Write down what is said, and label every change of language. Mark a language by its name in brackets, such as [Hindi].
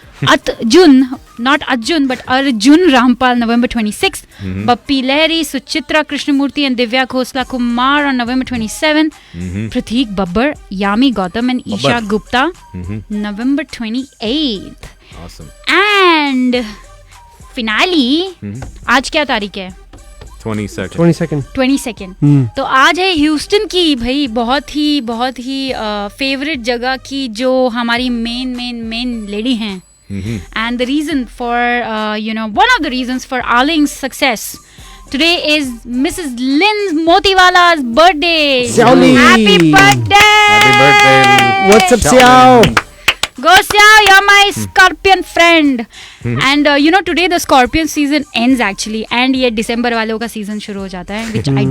[English] Arjun, not Arjun but Arjun Rampal November 26th, Bappi Lahiri, Suchitra Krishnamurthy and Divya Khosla Kumar on November 27th, Pratik Babbar, Yami Gautam and Isha Gupta November 28th. Awesome. And finale, [Hindi] आज क्या तारीख है? [English] 22nd. 22nd. [Hindi] तो आज है Houston की भाई बहुत ही फेवरेट जगह की जो हमारी मेन लेडी हैं. [English] And the reason for one of the reasons for Arling's success today is Mrs. Lynn Motiwala's birthday. Xiaoli. Happy birthday! Happy birthday. What's up, Xiao? Go Xiao, you're my scorpion friend. And today the scorpion season ends actually, and [Hindi] ये December वालों का season शुरू हो जाता है, [English] which